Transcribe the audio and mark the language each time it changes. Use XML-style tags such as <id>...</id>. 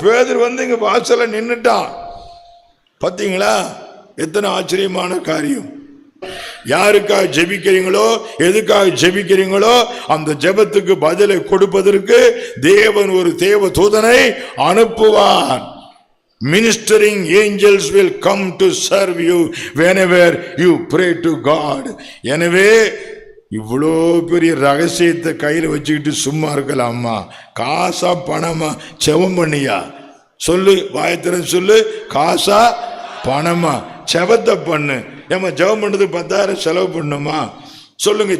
<ta>பேதுரு வந்து இங்க வாசல்ல நின்னுட்டான். பாத்தீங்களா எத்தனை ஆச்சரியமான காரியம். யாருக்காக ஜெபிக்கிறீங்களோ, எதுக்காக ஜெபிக்கிறீங்களோ அந்த ஜெபத்துக்கு பதிலை கொடுப்பதற்கு தேவன் ஒரு தேவ தூதனை அனுப்புவார்.</ta> <en>Ministering angels will come to serve you whenever you pray to God.</en> <ta>எனவே இவ்வளோ பெரிய ரகசியத்தை கையில் வச்சுக்கிட்டு சும்மா இருக்கலாமா? காசா பணமா? ஜெபம் பண்ணியா? சொல்லு, வாயத்திறன் சொல்லு. காசா பணமா? ஜெபத்தை பண்ணு. ஏமா ஜெபம் பண்ணுறதுக்கு 10,000 செலவு பண்ணுமா? சொல்லுங்க.</ta>